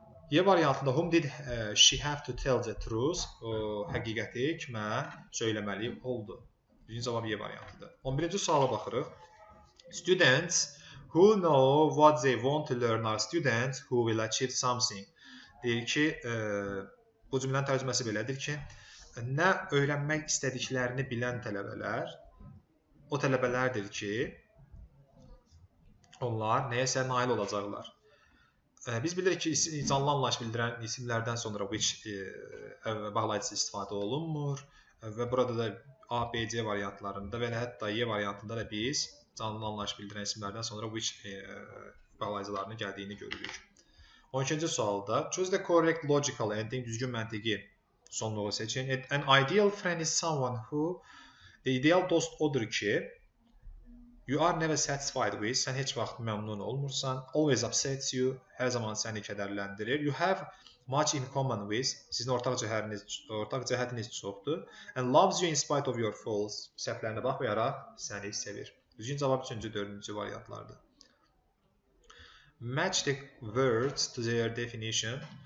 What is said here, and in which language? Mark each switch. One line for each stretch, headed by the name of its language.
Azerbaijani: Y variantında
English: whom did she have to tell the truth?
Azerbaijani: Həqiqəti kimə söyləməli oldu? Birinci cavab Y variantıdır. 11-ci suala baxırıq.
English: Students who know what they want to learn are students who will achieve something.
Azerbaijani: Deyir ki, bu cümlənin tərcüməsi belədir ki, nə öyrənmək istədiklərini bilən tələbələr, o tələbələrdir ki, onlar nəyəsə nail olacaqlar. Biz bilirik ki, canlı anlayış bildirən isimlərdən sonra which bağlayıcısı istifadə olunmur və burada da A, B, C variantlarında və hətta Y variantında da biz canlı anlayış bildirən isimlərdən sonra which bağlayıcılarının gəldiyini görürük. 12-ci sualda
English: choose the correct logical ending,
Azerbaijani: düzgün məntiqi sonluğu seçin.
English: An ideal friend is someone who,
Azerbaijani: ideal dost odur ki,
English: you are never satisfied with,
Azerbaijani: sən heç vaxt məmnun olmursan.
English: Always upsets you,
Azerbaijani: hər zaman səni kədərləndirir.
English: You have much in common with,
Azerbaijani: sizin ortaq cəhətiniz çoxdur.
English: And loves you in spite of your faults,
Azerbaijani: səhvlərinə baxmayaraq səni sevir. Düzgün cavab 3-cü, 4-cü variantlardır.
English: Match the words to their definition.